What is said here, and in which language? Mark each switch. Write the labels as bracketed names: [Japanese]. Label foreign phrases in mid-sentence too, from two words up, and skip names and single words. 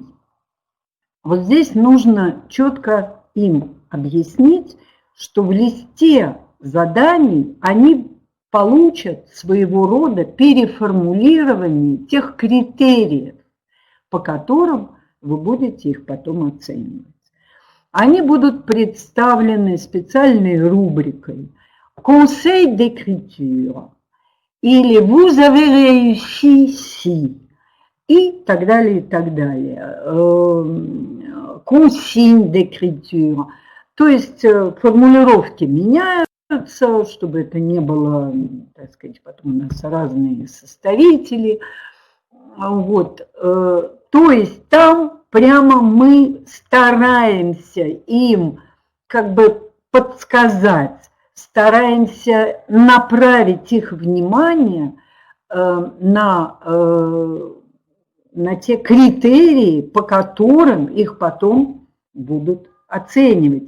[Russian] Вот здесь нужно четко им объяснить, что в листе заданий они получат своего рода переформулирование тех критериев, по которым вы будете их потом оценивать. Они будут представлены специальной рубрикой [French] «Conseil d'écriture» [Russian] или [French] «Vous avez réussi si» [Russian] и так далее, и так далее. [French] «Consigne d'écriture». [Russian] То есть формулировки меняются, чтобы это не было, так сказать, потом у нас разные составители. Вот. То есть там прямо мы стараемся им как бы подсказать, стараемся направить их внимание на те критерии, по которым их потом будут оценивать.